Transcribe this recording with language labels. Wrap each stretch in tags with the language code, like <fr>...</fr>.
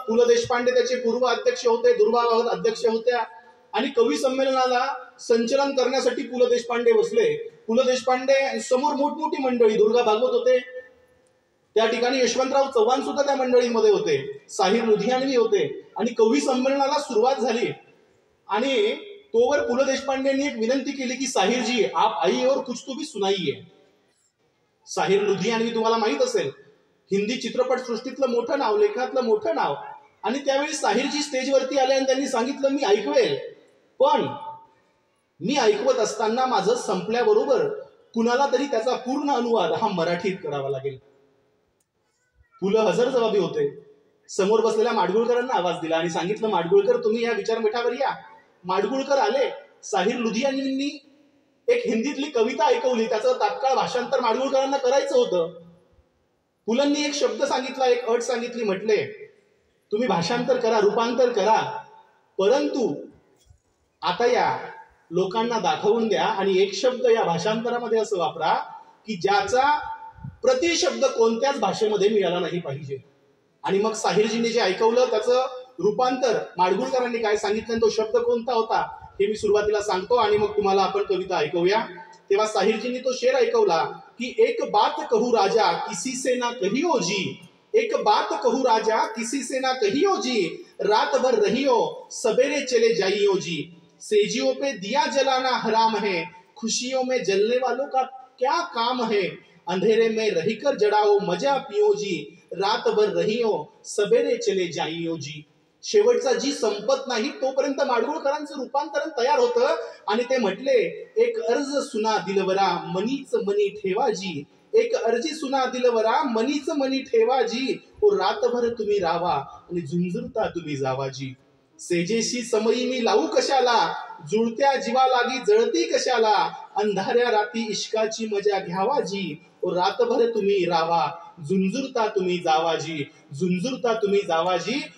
<mr>पु ल देशपांडे त्याचे पूर्व अध्यक्ष होते, दुर्गा भगत अध्यक्ष होत्या, आणि कवी संमेलनाला संचलन करण्यासाठी पु ल देशपांडे बसले. पु ल देशपांडे समोर मोठमोठी मंडळी, दुर्गा भागवत होते त्या ठिकाणी, यशवंतराव चव्हाण सुद्धा त्या मंडळीमध्ये होते, साहिर लुधियानवी होते, आणि कवी संमेलनाला सुरुवात झाली. आणि तोवर पु ल देशपांडेंनी एक विनंती केली की</mr> <hi>साहिर जी आप आई और कुछ तो भी सुनाइए.</hi> <mr>साहिर लुधियानवी तुम्हाला माहित असेल, हिंदी चित्रपट सृष्टीतलं मोठं नाव, लेखनातलं मोठं नाव. आणि त्यावेळी साहिरजी स्टेजवरती आले आणि त्यांनी सांगितलं मी ऐकवेल, पण मी ऐकवत असताना माझं संपल्याबरोबर कुणाला तरी त्याचा पूर्ण अनुवाद हा मराठीत करावा लागेल. पुलं हजरजबाबी होते. समोर बसलेल्या माडगुळकरांना आवाज दिला आणि सांगितलं माडगुळकर तुम्ही या विचारपीठावर या. माडगुळकर आले. साहिर लुधियानवींनी एक हिंदीतली कविता ऐकवली, त्याचं तात्काळ भाषांतर माडगुळकरांना करायचं होतं. पुलंनी एक शब्द सांगितला, एक अट सांगितली, म्हटले तुम्ही भाषांतर करा, रूपांतर करा, परंतु आता या लोकांना दाखवून द्या आणि एक शब्द या भाषांतरामध्ये असं वापरा की ज्याचा प्रतिशब्द कोणत्याच भाषेमध्ये मिळाला नाही पाहिजे. आणि मग साहिरजींनी जे ऐकवलं त्याचं रूपांतर माडगुळकरांनी काय सांगितलं, तो शब्द कोणता होता हे मी सुरुवातीला सांगतो आणि मग तुम्हाला आपण कविता ऐकूया. तेव्हा साहिरजींनी तो शेर ऐकवला की</mr> <hi>एक बात कहू राजा किसी से ना कहियो जी, एक बात कहू राजा किसी से ना कहियो जी, रात भर रहियो सवेरे चले जाइयो जी, सेजियों पे दिया जलाना हराम है, खुशियों में जलने वालों का क्या काम है, अंधेरे में रहीकर जड़ाओ मजा पियो जी, रात भर रहियो सवेरे चले जाइयो जी.</hi> <mr>शेवटचा जी संपत नाही तोपर्यंत माडगुळकरांचं रूपांतरण तयार होतं आणि ते म्हटले एक अर्ज सुना दिलवरा मनीच मनी ठेवा जी, एक अर्जी सुना दिलवरा मनीच मनी ठेवा जी, ओ रातभर तुम्ही रावा आणि झुंझुरता तुम्ही जावा जी, सेजेशी समयी मी लावू कशाला, जुळत्या जीवा लागी जळती कशाला, अंधाऱ्या राती इश्काची मजा घ्यावा जी, ओ रातभर तुम्ही रावा झुंझुरता तुम्ही जावा जी, झुंझुरता तुम्ही जावा जी.</mr>